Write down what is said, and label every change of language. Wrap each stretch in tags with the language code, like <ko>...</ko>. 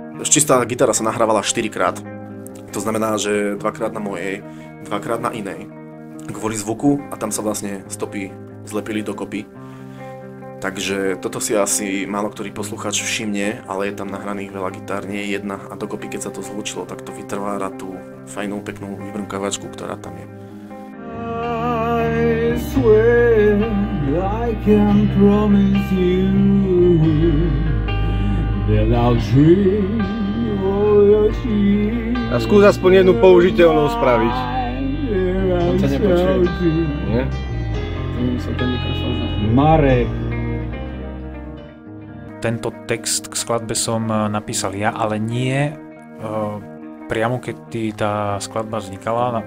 <sk>Čistá gitara sa nahrávala 4-krát. To znamená, že 2-krát na mojej, 2-krát na inej. Kvôli zvuku a tam sa vlastne stopy zlepili dokopy. Takže toto si asi málo ktorý poslucháč všimne, ale je tam nahraných veľa gitár, nie je jedna a dokopy keď sa to zlúčilo, tak to vytvára tú fajnú, peknú vybrnkavačku, ktorá tam je.</sk> <en>I swear I can promise you that I'll drink all your tears.</en> <sk>A skús aspoň jednu použiteľnú spraviť. On ťa nepočuje. Nie? Som ten mikrofón. Marek. Tento text k skladbe som napísal ja, ale nie priamo keď tá skladba vznikala.</sk>